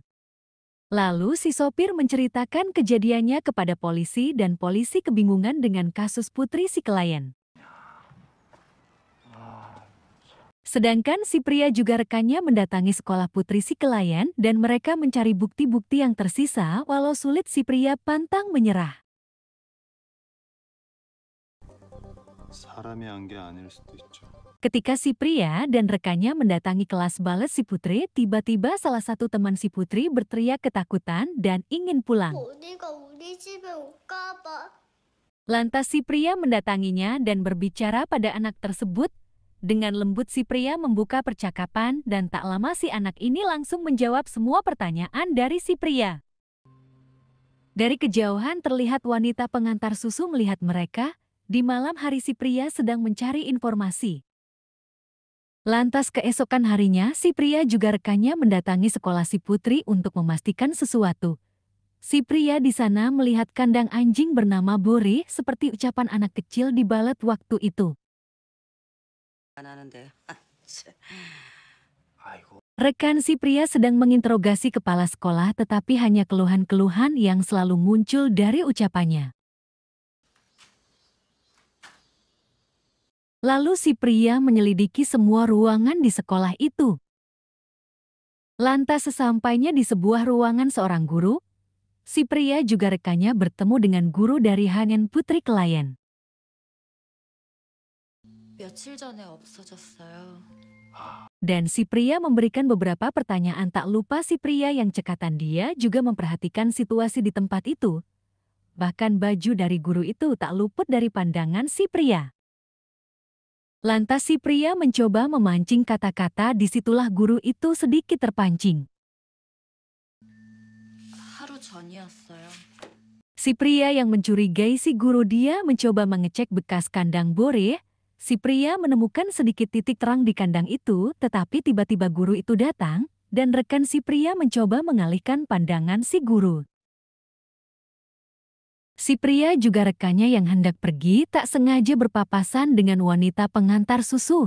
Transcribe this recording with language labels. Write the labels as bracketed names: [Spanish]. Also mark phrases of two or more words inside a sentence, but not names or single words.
[Indonesian] Lalu si sopir menceritakan kejadiannya kepada polisi dan polisi kebingungan dengan kasus putri si klien. Sedangkan si pria juga rekannya mendatangi sekolah putri si klien dan mereka mencari bukti-bukti yang tersisa walau sulit si pria pantang menyerah. [Korean] 사람이 한 게 아닐 수도 있죠. [Indonesian] Ketika si pria dan rekannya mendatangi kelas balet si putri, tiba-tiba salah satu teman si putri berteriak ketakutan dan ingin pulang. [Korean] 어디가 우리 집에 올까 봐. [Indonesian] Lantas si pria mendatanginya dan berbicara pada anak tersebut. Dengan lembut si pria membuka percakapan dan tak lama si anak ini langsung menjawab semua pertanyaan dari si pria. Dari kejauhan terlihat wanita pengantar susu melihat mereka. Di malam hari si pria sedang mencari informasi. Lantas keesokan harinya si pria juga rekannya mendatangi sekolah si putri untuk memastikan sesuatu. Si pria di sana melihat kandang anjing bernama Bori seperti ucapan anak kecil di balet waktu itu. [Korean] 안 하는데. 아이고. [Indonesian] Rekan si pria sedang menginterogasi kepala sekolah tetapi hanya keluhan-keluhan yang selalu muncul dari ucapannya. Lalu si pria menyelidiki semua ruangan di sekolah itu. Lantas sesampainya di sebuah ruangan seorang guru, si pria juga rekannya bertemu dengan guru dari Hanen putri klien. [Korean] 며칠 전에 없어졌어요. [Indonesian] Dan si pria memberikan beberapa pertanyaan, tak lupa si pria yang cekatan dia juga memperhatikan situasi di tempat itu. bahkan baju dari guru itu tak luput dari pandangan si pria. Lantas si pria mencoba memancing kata-kata, disitulah guru itu sedikit terpancing. [Korean] 하루 전이었어요. [Indonesian] Si pria yang mencurigai si guru, dia mencoba mengecek bekas kandang boreh. Si pria menemukan sedikit titik terang di kandang itu, tetapi tiba-tiba guru itu datang, dan rekan si pria mencoba mengalihkan pandangan si guru. Si pria juga rekannya yang hendak pergi tak sengaja berpapasan dengan wanita pengantar susu.